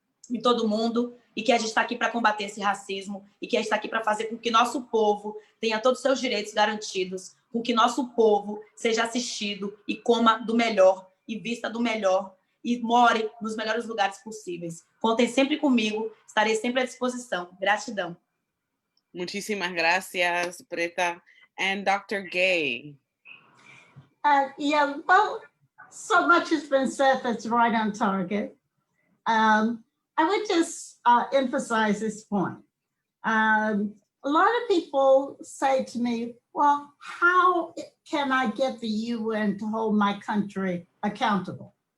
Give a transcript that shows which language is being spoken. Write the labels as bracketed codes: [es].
[pt] em todo mundo, e que a gente está aqui para combater esse racismo, e que a gente está aqui para fazer com que nosso povo tenha todos os seus direitos garantidos, com que nosso povo seja assistido e coma do melhor, e vista do melhor, e more nos melhores lugares possíveis. Contem sempre comigo, estarei sempre à disposição. Gratidão. [es] Muchísimas gracias, Preta. [en] And Dr. Gay. Yeah, well, so much has been said that's right on target. I would just emphasize this point. A lot of people say to me, well, how can I get the UN to hold my country accountable?